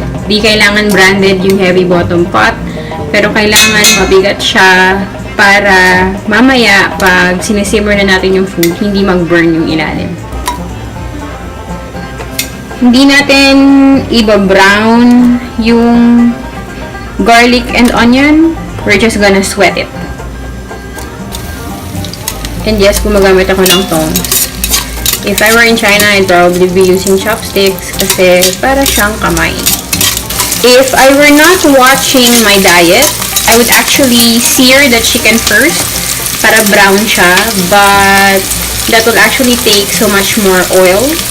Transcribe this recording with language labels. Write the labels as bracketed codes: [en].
[tl] Di kailangan branded yung heavy bottom pot, pero kailangan mabigat siya para mamaya pag sinisimmer na natin yung food, hindi mag-burn yung ilalim. Hindi natin iba-brown yung garlic and onion. [en] We're just gonna sweat it. [tl] And yes, gumagamit ako ng tongs. [en] If I were in China, I'd probably be using chopsticks [tl] kasi para siyang kamay. [en] If I were not watching my diet, I would actually sear the chicken first para brown siya, but that will actually take so much more oil.